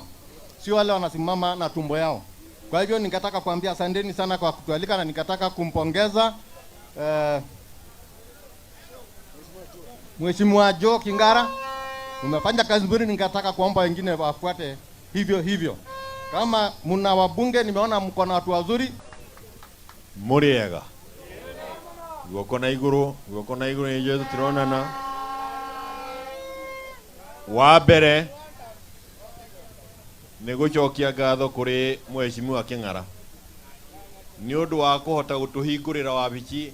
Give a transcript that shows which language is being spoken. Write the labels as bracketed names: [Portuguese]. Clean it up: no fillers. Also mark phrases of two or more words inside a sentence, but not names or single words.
[Swahili] Sio wale wanasimama na tumbo yao. Kwa hivyo ningetaka kuambia asanteni sana kwa kutualika, na ningetaka kumpongeza Mheshimiwa Joe Kigara. Umefanya kazi nzuri, ningetaka kuomba wengine wafuate hivyo. Kama mna wabunge, nimeona mko na watu wazuri. [Kikuyu] Muriega. Guoko na iguru ni Jesu turonana. Wa mbere nĩ gũcokia ngatho kũrĩ Mheshimiwa Kĩng'ara nĩ ũndũ wa kũhota gũtũhingũrĩra wabici.